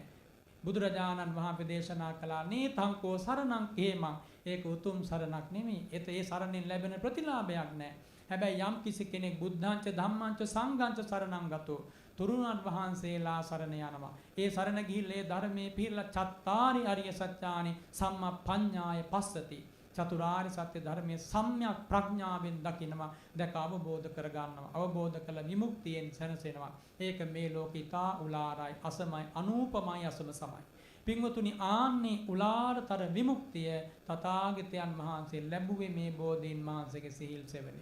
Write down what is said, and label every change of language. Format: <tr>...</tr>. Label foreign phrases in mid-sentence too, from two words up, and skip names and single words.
<si>බුදුරජාණන් වහන්සේ දේශනා කළා</si> <pi>නේතංකෝ සරණං හේමං.</pi> <si>ඒක උතුම් සරණක් නෙමෙයි. ඒ සරණෙන් ලැබෙන ප්‍රතිලාභයක් නැහැ. හැබැයි යම් කිසි කෙනෙක්</si> <pi>බුද්ධාංච ධම්මාංච සංඝාංච සරණං ගතෝ</pi> <si>තුරුණන් වහන්සේලා සරණ යනවා. ඒ සරණ ගිහිල්ලා ඒ ධර්මයේ පිළිලා</si> <pi>චත්තාරි අරිය සත්‍යානි සම්මා පඤ්ඤාය පස්සති.</pi> <si>චතුරාර්ය සත්‍ය ධර්මයේ සම්‍යක් ප්‍රඥාවෙන් දකිනවා. දැක අවබෝධ කර ගන්නවා. අවබෝධ කළ විමුක්තියෙන් සැනසෙනවා. ඒක මේ ලෝකිතා උලාරයි අසමයි අනූපමයි අසම සමයි. පින්වතුනි ආන්නේ උලාරතර විමුක්තිය තථාගතයන් වහන්සේ ලැබුවේ මේ බෝධීන් වහන්සේගේ සිහිල් සෙවණේ.</si>